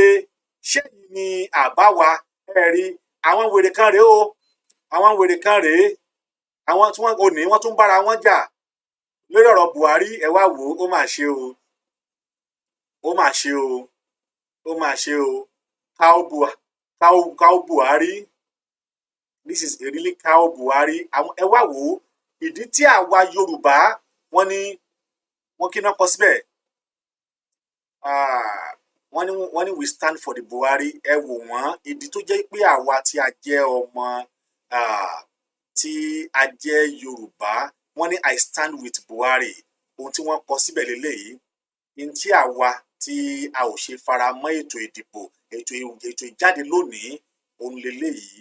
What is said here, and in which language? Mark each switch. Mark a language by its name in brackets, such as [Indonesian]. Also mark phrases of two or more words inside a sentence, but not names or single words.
[Yoruba] Ṣé yìí ni àbá wa? Ẹ rí àwọn wèrè kan rèé o, àwọn wèrè kan rèé, àwọn tí wọ́n ò ní wọ́n tún bára wọn jà lórí ọ̀rọ̀ Buhari. Ẹ wá wò ó, ó mà ṣe o, ó mà ṣe o, ó mà ṣe o. [English] Cow Buhari, this is a really cow Buhari. [Yoruba] Ẹ wá wò ó, ìdí tí àwa Yorùbá wọ́n ní wọ́n kí náà kọ síbẹ̀, wọ́n ní [English] we stand for the Buhari. [Yoruba] Ẹ wò wọ́n, ìdí tó jẹ́ pé àwa tí a jẹ́ ọmọ tí a jẹ́ Yorùbá wọ́n ní [English] I stand with Buhari. [Yoruba] Ohun tí wọ́n kọ síbẹ̀ lélẹ́yìí, ní tí àwa tí a ò ṣe fara mọ́ ètò ìdìbò, ètò ìjáde lónìí, òun lélẹ́yìí.